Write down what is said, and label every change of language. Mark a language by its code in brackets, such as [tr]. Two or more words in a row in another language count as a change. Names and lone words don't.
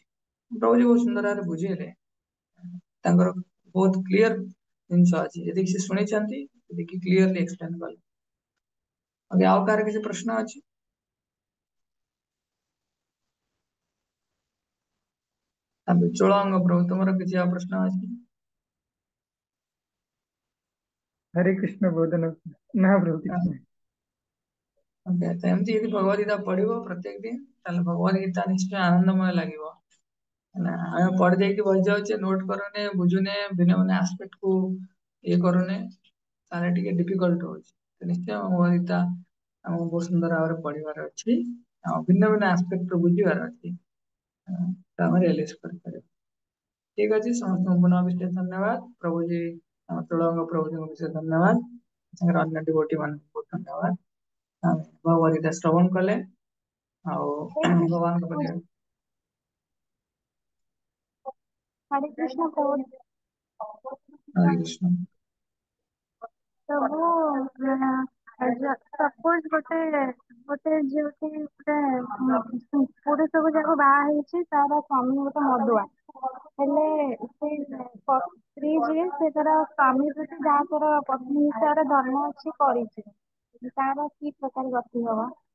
[or] ପ୍ରଭୁଜୀ ବହୁତ ସୁନ୍ଦର ଭାବରେ ବୁଝେଇଲେ, ତାଙ୍କର ବହୁତ କ୍ଲିୟର ଜିନିଷ ଅଛି, ଯେତିକି ସେ ଶୁଣିଛନ୍ତି ସେତିକି [en] clearly explain [or] କଲେ। ଆଉ କାହାର କିଛି ପ୍ରଶ୍ନ ଅଛି? ଚୋଳଙ୍କ ପ୍ରଭୁ ତୁମର କିଛି ଆଉ ପ୍ରଶ୍ନ ଅଛି? हरे कृष्ण बोधन ना प्रभु ହଁ, कृष्ण। okay, ତ ଏମିତି ଯଦି ଭଗବତ ଗୀତା ପଢିବ ପ୍ରତ୍ୟେକ ଦିନ, ତାହେଲେ ଭଗବତ ଗୀତା ନିଶ୍ଚୟ ଆନନ୍ଦମୟ ଲାଗିବ ହେଲା। ଆମେ ପଢି ଦେଇକି ବସି ଯାଉଛେ, ନୋଟ କରୁନେ, ବୁଝୁନେ, ଭିନ୍ନ ଭିନ୍ନ ଆସ୍ପେକ୍ଟ କୁ ଇଏ କରୁନେ, ତାହେଲେ ଟିକେ ଡିଫିକଲ୍ଟ ହଉଛି। ତ ନିଶ୍ଚୟ ଭଗବତ ଗୀତା ଆମକୁ ବହୁତ ସୁନ୍ଦର ଭାବରେ ପଢିବାର ଅଛି, ଆଉ ଭିନ୍ନ ଭିନ୍ନ ଆସ୍ପେକ୍ଟ ବୁଝିବାର ଅଛି, ତ ଆମେ ରିୟଲାଇଜ କରିପାରିବା। ଠିକ ଅଛି, ସମସ୍ତଙ୍କୁ ପୁନଃ ବିଶେଷ ଧନ୍ୟବାଦ। ପ୍ରଭୁଜୀ ଆମ ତୁଳଙ୍ଗ ପ୍ରଭୁଜୀଙ୍କୁ ବିଶେଷ ଧନ୍ୟବାଦ, ତାଙ୍କର ଅନ୍ୟ ଡିଭୋଟି ମାନଙ୍କୁ ବହୁତ ଧନ୍ୟବାଦ। ଆମେ ଭଗବତ ଗୀତା ଶ୍ରବଣ କଲେ, ଆଉ ଭଗବାନଙ୍କ ପାଖରେ हरे कृष्ण कौन ହରେ କୃଷ୍ଣ। ସବୁ ସପୋଜ ଗୋଟେ ଗୋଟେ ଝିଅଟି ଗୋଟେ ପୁରୁଷକୁ ଯାକୁ ବାହା ହେଇଛି, ତାର ସ୍ୱାମୀ ଗୋଟେ ମଦୁଆ ହେଲେ ସେ ସ୍ତ୍ରୀ ଯିଏ ସେ ତାର ସ୍ୱାମୀ ପ୍ରତି ଯାହା ତାର ପତ୍ନୀ ହିସାବରେ ଧର୍ମ ଅଛି କରିଛି, ତାର କି ପ୍ରକାର ଗତି ହବ?